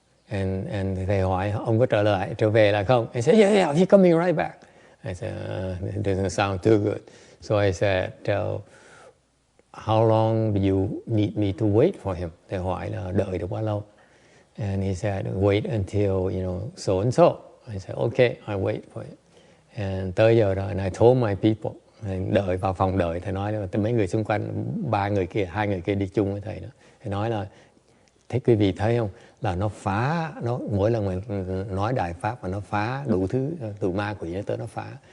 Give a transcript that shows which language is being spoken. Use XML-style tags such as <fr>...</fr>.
<vi>And thầy hỏi, ông có trở về lại không?</vi> <en>I said, yeah, he's coming right back. I said, it doesn't sound too good. So I said, how long do you need me to wait for him?</en> <vi>Thầy hỏi là đợi được bao lâu?</vi> <en>And he said, wait until, so and so. I said, okay, I wait for it.</en> <vi>And tới giờ rồi,</vi> <en>and I told my people,</en> <vi>đợi vào phòng đợi, thầy nói là mấy người xung quanh, 3 người kia, 2 người kia đi chung với thầy đó. Thầy nói là, thế quý vị thấy không, là nó phá, mỗi lần mình nói đại pháp mà nó phá đủ thứ, từ ma quỷ nó tới nó phá.</vi>